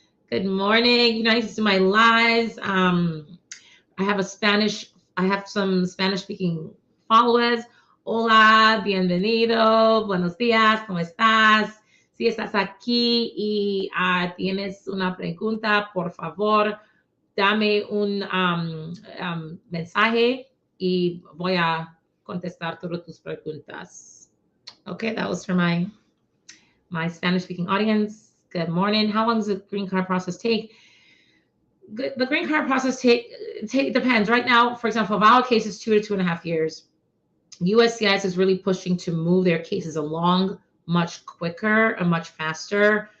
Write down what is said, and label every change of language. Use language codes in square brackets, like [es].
[en] Good morning. You know, I used to do my lives. I have some Spanish speaking followers. [es] Hola, bienvenido, buenos días, ¿cómo estás? Si estás aquí y tienes una pregunta, por favor, dame un mensaje y voy a contestar todas tus preguntas. [en] Okay, that was for my Spanish speaking audience. Good morning. How long does the green card process take? The green card process depends. Right now, for example, VAWA case is 2 to 2.5 years. USCIS is really pushing to move their cases along much quicker and much faster.